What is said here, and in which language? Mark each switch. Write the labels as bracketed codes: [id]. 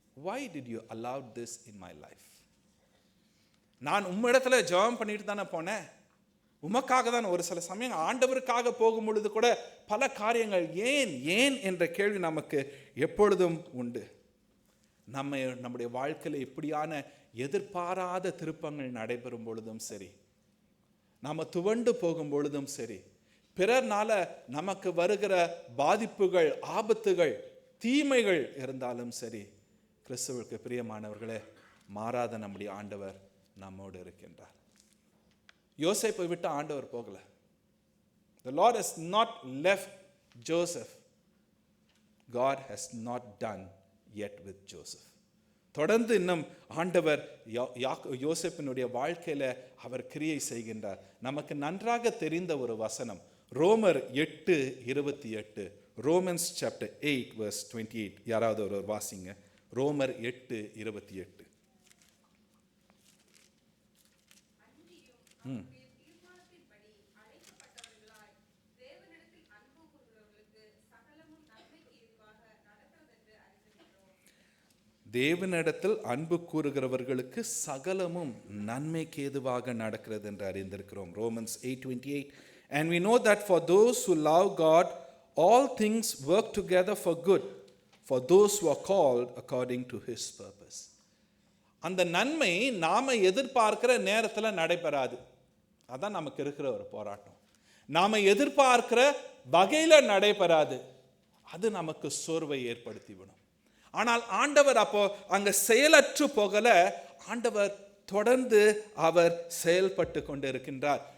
[en] why did you allow this in my life? [ta] நான் உம்மிடத்துல ஜெபம் பண்ணிட்டு தானே போனேன், உமக்காக தான். ஒரு சில சமயம் ஆண்டவருக்காக போகும் பொழுது கூட பல காரியங்கள் ஏன் ஏன் என்ற கேள்வி நமக்கு எப்பொழுதும் உண்டு. நம்முடைய வாழ்க்கையில் இப்படியான எதிர்பாராத திருப்பங்கள் நடைபெறும் பொழுதும் சரி, நாம துவண்டு போகும் பொழுதும் சரி, பிறர்னால நமக்கு வருகிற பாதிப்புகள், ஆபத்துகள், தீமைகள் இருந்தாலும் சரி, கிறிஸ்துவுக்கு பிரியமானவர்களே, மாறாத நம்முடைய ஆண்டவர் நம்மோடு இருக்கின்றார். யோசேப்பை விட்டு ஆண்டவர் போகல. [en] The Lord has not left Joseph. God has not done yet with Joseph. [ta] தொடர்ந்து இன்னும் ஆண்டவர் யோசேப்பினுடைய வாழ்க்கையில அவர் கிரியை செய்கின்றார். நமக்கு நன்றாக தெரிந்த ஒரு வசனம், ரோமர் 8:28. Romans chapter 8 verse 28. யாராவது ஒரு வாசிங்க. ரோமர் 8:28. தேவனிடத்தில் அன்பு கூறுகிறவர்களுக்கு சகலமும் நன்மைக்கு ஏதுவாக நடக்கிறது என்று அறிந்திருக்கிறோம். Romans 8:28. [en] And we know that for those who love God, all things work together for good, for those who are called according to His purpose. [ta] அந்த நன்மை நாம எதிர்பார்க்கிற நேரத்தில் நடைபெறாது. அதான் நமக்கு இருக்கிற ஒரு போராட்டம். நாம எதிர்பார்க்கிற வகையில நடைபெறாது. அது நமக்கு சோர்வை ஏற்படுத்திவிடும். ஆனால் ஆண்டவர் அப்போ அங்க செயலற்று போகல, ஆண்டவர் தொடர்ந்து அவர் செயல்பட்டு கொண்டு இருக்கின்றார்.